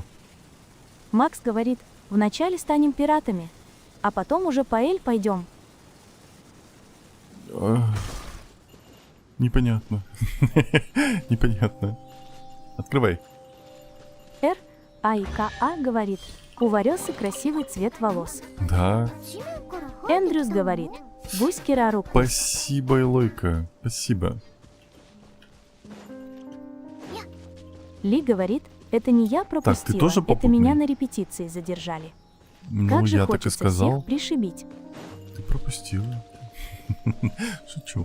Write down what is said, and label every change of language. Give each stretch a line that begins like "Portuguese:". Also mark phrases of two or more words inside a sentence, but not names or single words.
Russian: Макс говорит, вначале станем пиратами, а потом уже по Эль пойдем. непонятно. Непонятно. Открывай. РА говорит, у Варесы красивый цвет волос. Да.
Japanese: 地面から入って
Russian: Эндрюс говорит, гусь Кирару. Спасибо, Элойка. Спасибо. Ли говорит, это не я пропустила, тоже это попутный? меня на репетиции задержали. Ну, Как же я так и хочется сказал. всех пришибить. Ты пропустила. Шучу.